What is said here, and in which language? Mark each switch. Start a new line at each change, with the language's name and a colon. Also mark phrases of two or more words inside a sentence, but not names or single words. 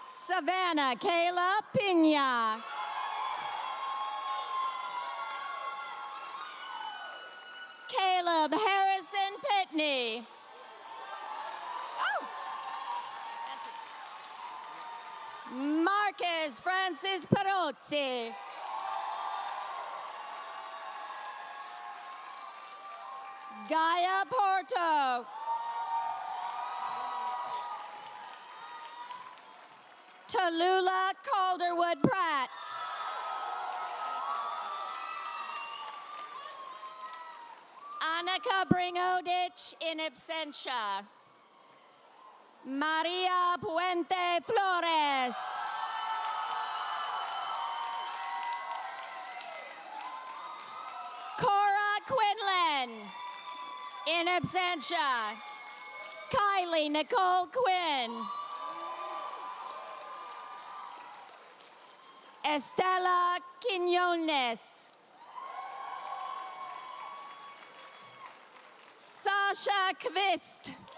English: Savannah Kayla Pina. Caleb Harrison Pitney. Oh, that's it. Marcus Francis Perozzi. Gaia Porto. Tallulah Calderwood Pratt. Annika Bringodich in absentia. Maria Puente Flores. Cora Quinlan in absentia. Kylie Nicole Quinn. Estela Quinones. Sasha Kvist.